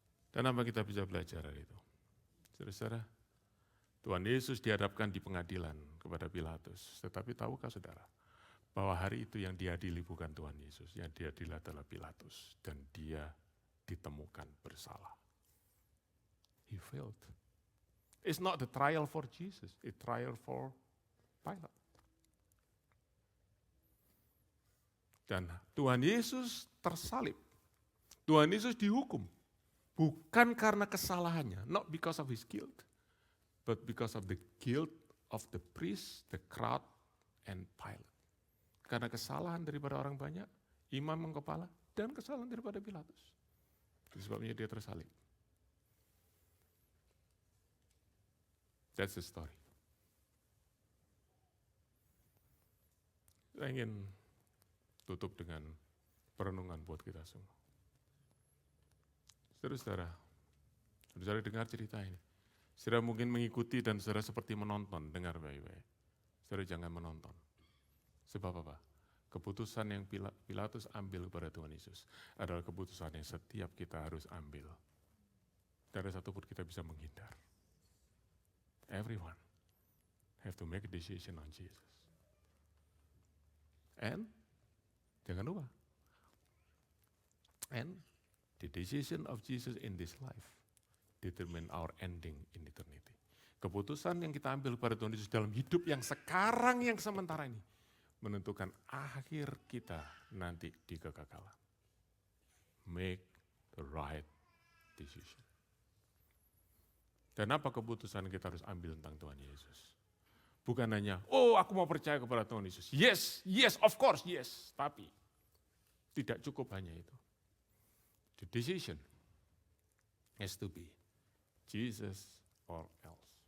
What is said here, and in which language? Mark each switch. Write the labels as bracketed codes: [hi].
[id] Dan apa kita bisa belajar dari itu? Saudara-saudara, Tuhan Yesus dihadapkan di pengadilan kepada Pilatus. Tetapi tahukah saudara, bahwa hari itu yang diadili bukan Tuhan Yesus, yang diadili adalah Pilatus. Dan dia ditemukan bersalah. [en] He failed. It's not the trial for Jesus, it's trial for Pilate. [id] Dan Tuhan Yesus tersalib. Tuhan Yesus dihukum. Bukan karena kesalahannya, [en] not because of his guilt, but because of the guilt of the priest, the crowd, and Pilate. [id] Karena kesalahan daripada orang banyak, imam yang kepala, dan kesalahan daripada Pilatus. Itu sebabnya dia tersalib. [en] That's the story. [id] Saya ingin tutup dengan perenungan buat kita semua. Saudara-saudara, saudara dengar cerita ini. Saudara mungkin mengikuti dan saudara seperti menonton, dengar baik-baik. Saudara jangan menonton. Sebab apa? Keputusan yang Pilatus ambil kepada Tuhan Yesus adalah keputusan yang setiap kita harus ambil. Tidak ada satupun kita bisa menghindar. [en] Everyone have to make a decision on Jesus. And [id] jangan lupa. [en] And the decision of Jesus in this life determine our ending in eternity. [id] Keputusan yang kita ambil pada Tuhan Yesus dalam hidup yang sekarang, yang sementara ini, menentukan akhir kita nanti di kekekalan. [en] Make the right decision. [id] Dan apa keputusan kita harus ambil tentang Tuhan Yesus? Bukan hanya, oh aku mau percaya kepada Tuhan Yesus. [en] Yes, of course, yes. [id] Tapi tidak cukup hanya itu. [en] The decision has to be Jesus or else.